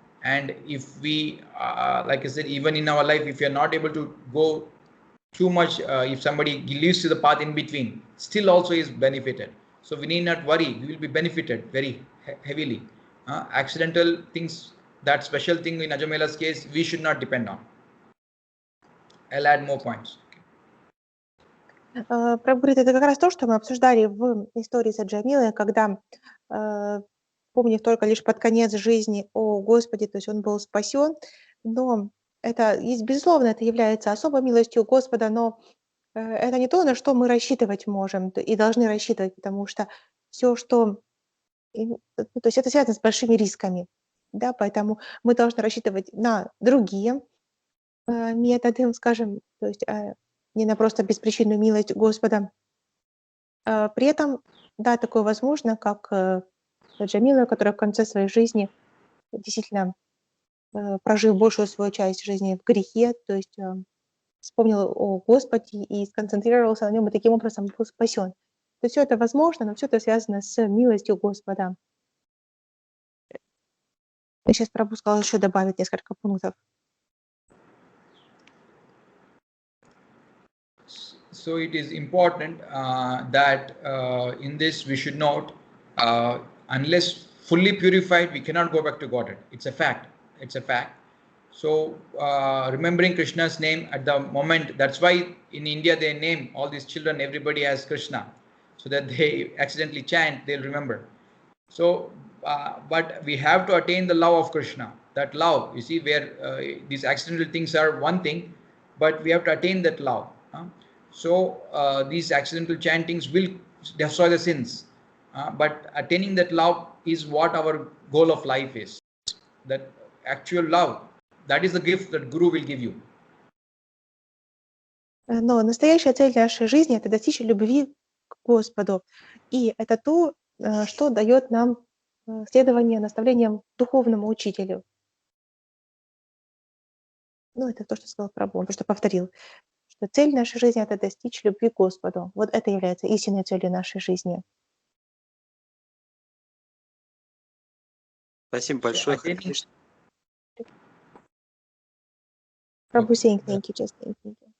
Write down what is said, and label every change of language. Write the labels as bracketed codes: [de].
[en] And if we, like I said, even in our life, if you're not able to go too much, if somebody leaves to the path in between, still also is benefited. So we need not worry. We will be benefited very heavily. Accidental things, that special thing in Ajamila's case, we should not depend on. I'll add more points. [ru] Прабhu говорит, это как раз то, что мы обсуждали в истории с Аджамилой, когда, помнив только лишь под конец жизни о Господе, то есть он был спасен, но это, безусловно, это является особой милостью Господа, но это не то, на что мы рассчитывать можем и должны рассчитывать, потому что все, что... То есть это связано с большими рисками, да, поэтому мы должны рассчитывать на другие методы, скажем, то есть не на просто беспричинную милость Господа. При этом, да, такое возможно, как Аджамила, которая в конце своей жизни действительно, прожив большую свою часть жизни в грехе, то есть вспомнил о Господе и сконцентрировался на нем, и таким образом был спасен. То есть все это возможно, но все это связано с милостью Господа. Я сейчас Прабху сказал еще добавить несколько пунктов. [en] So it is important that in this we should note, unless fully purified, we cannot go back to Godhead. It's a fact. It's a fact. So remembering Krishna's name at the moment, that's why in India they name all these children, everybody as Krishna, so that they accidentally chant, they'll remember. So but we have to attain the love of Krishna. That love, you see, where these accidental things are one thing, but we have to attain that love. So these accidental chantings will destroy the sins, but attaining that love is what our goal of life is. That actual love, that is the gift that Guru will give you. [ru] Но настоящая цель нашей жизни – это достичь любви к Господу. И это то, что дает нам следование наставлениям духовному учителю. Ну, это то, что сказал Прабху, он просто повторил, что цель нашей жизни – это достичь любви к Господу. Вот это является истинной целью нашей жизни. Спасибо большое, Харе Кришна. [en] Prabhu saying thank you, just thank you.